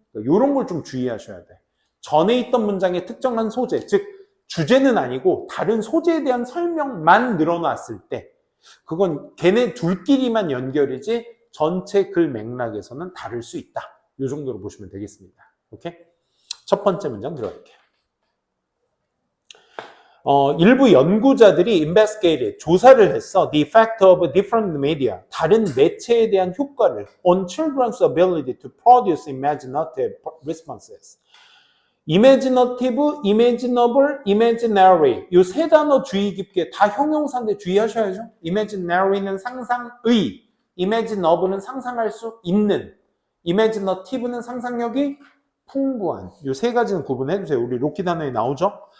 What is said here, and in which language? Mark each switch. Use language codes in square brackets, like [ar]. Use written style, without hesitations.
[ko] 이런 걸 좀 주의하셔야 돼. 전에 있던 문장의 특정한 소재, 즉 주제는 아니고 다른 소재에 대한 설명만 늘어났을 때 그건 걔네 둘끼리만 연결이지 전체 글 맥락에서는 다를 수 있다. 이 정도로 보시면 되겠습니다. 오케이? 첫 번째 문장 들어갈게요. 일부 연구자들이 investigated, 조사를 했어. [en] The effect of different media, [ko] 다른 매체에 대한 효과를 [en] on children's ability to produce imaginative responses. [ko] imaginative, imaginable, imaginary 이 세 단어 주의 깊게 다 형용사인데 주의하셔야죠. imaginary는 상상의, imaginable는 상상할 수 있는, imaginative는 상상력이 풍부한 이 세 가지는 구분해 주세요. 우리 로키 단어에 나오죠.